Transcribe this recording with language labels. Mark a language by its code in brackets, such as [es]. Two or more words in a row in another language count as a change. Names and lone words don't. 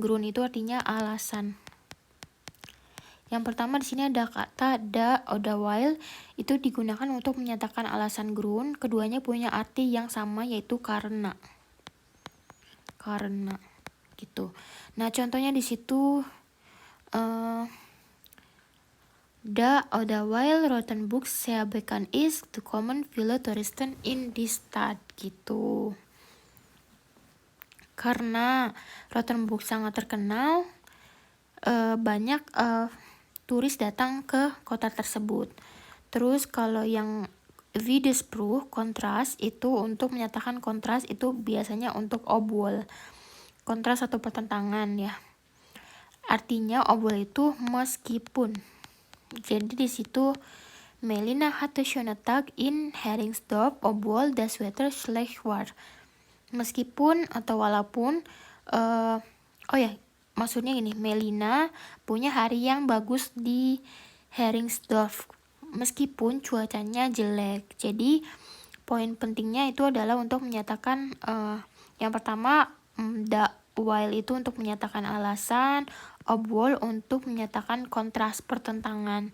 [id] Grund itu artinya alasan. Yang pertama di sini ada kata da atau while, itu digunakan untuk menyatakan alasan Grund. Keduanya punya arti yang sama, yaitu karena. Karena gitu. Nah, contohnya di situ [de] da oder while Rothenburg sehr bekannt ist, to kommen viele Touristen in die Stadt gitu. [id] Karena Rothenburg sangat terkenal, banyak turis datang ke kota tersebut. Terus kalau yang Widerspruch, kontras, itu untuk menyatakan kontras itu biasanya untuk obwohl. Kontras atau pertentangan ya. Artinya obwohl itu meskipun. Jadi di situ [de] Melina hatte schönen Tag in Heringsdorf, obwohl das Wetter schlecht war. [id] Meskipun atau walaupun, maksudnya gini, Melina punya hari yang bagus di Heringsdorf meskipun cuacanya jelek. Jadi poin pentingnya itu adalah untuk menyatakan yang pertama da while itu untuk menyatakan alasan, obwohl untuk menyatakan kontras pertentangan.